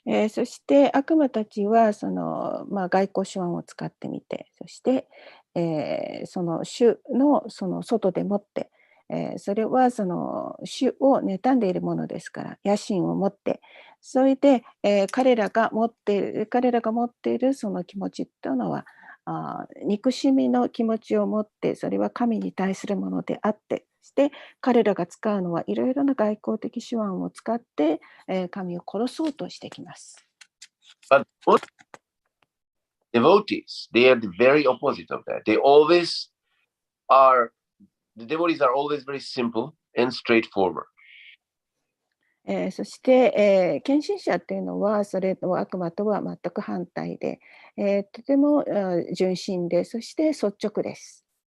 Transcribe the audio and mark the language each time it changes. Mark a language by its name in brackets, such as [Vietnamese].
[Japanese] そして悪魔たちはその、外交手腕を使ってみて、そして、その主のその外でもって、それはその主を妬んでいるものですから野心を持って、それで、彼らが持っているその気持ちというのは憎しみの気持ちを持って、それは神に対するものであって、そして彼らが使うのはいろいろな外交的手腕を使って、神を殺そうとしてきます。 [English] But devotees, they are the very opposite of that. They always are the devotees are always very simple and straightforward. [Japanese] そして、献身者っていうのはそれの悪魔とは全く反対で、とても純真で、そして率直です。